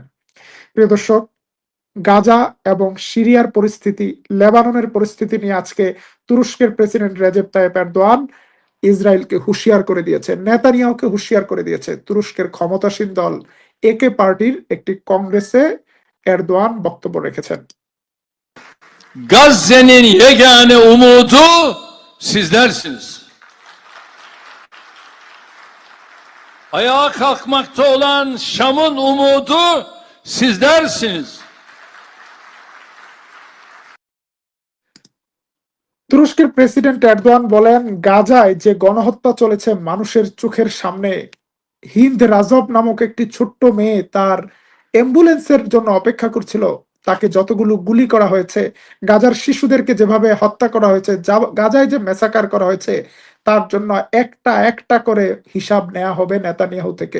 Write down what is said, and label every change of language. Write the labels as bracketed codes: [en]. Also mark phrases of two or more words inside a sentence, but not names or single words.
[bn] প্রিয় দর্শক, গাজা এবং সিরিয়ার পরিস্থিতি, লেবাননের পরিস্থিতি নিয়ে আজকে তুরস্কের প্রেসিডেন্ট রেজেপ তাইয়েপ এরদোয়ান ইসরায়েলকে হুঁশিয়ার করে দিয়েছে, নেতানিয়াহুকে হুঁশিয়ার করে দিয়েছে। তুরস্কের ক্ষমতাসীন দল একে পার্টির একটি কংগ্রেসে এরদোয়ান বক্তব্য রেখেছেন। [tr] Gazze'nin yegane umudu sizlersiniz. Ayağa kalkmakta olan Şam'ın umudu sizlersiniz. [bn] তুরস্কের প্রেসিডেন্ট এরদোয়ান বলেন, গাজায় যে গণহত্যা চলেছে মানুষের চোখের সামনে, হিন্দ রাজব নামক একটি ছোট্ট মেয়ে তার অ্যাম্বুলেন্সের জন্য অপেক্ষা করছিল, তাকে যতগুলো গুলি করা হয়েছে, গাজার শিশুদেরকে যেভাবে হত্যা করা হয়েছে, গাজায় যে মেসাকার করা হয়েছে, তার জন্য একটা একটা করে হিসাব নেওয়া হবে নেতানিয়াহু থেকে।